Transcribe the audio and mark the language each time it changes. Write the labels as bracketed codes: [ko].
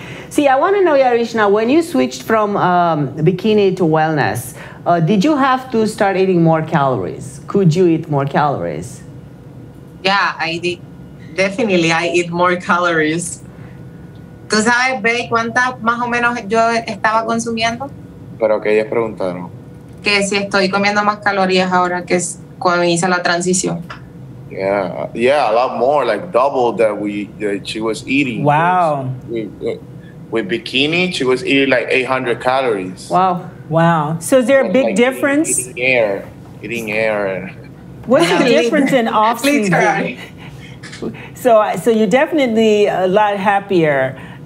[en] See, I want to know, Yarishna, when you switched from bikini to wellness, did you have to start eating more calories? Could you eat more calories? Yeah, I did. Definitely, I eat more calories. [es] ¿Tú sabes, Bey, cuántas más o menos yo estaba consumiendo? Pero que ellas preguntaron. Que si estoy comiendo más calorías ahora que cuando hice la transición. [en] Yeah, a lot more, like double that she was eating. Wow. With bikini, she was eating like 800 calories. Wow. So is there a big difference? Eating air. What's the difference in off-season? So you're definitely a lot happier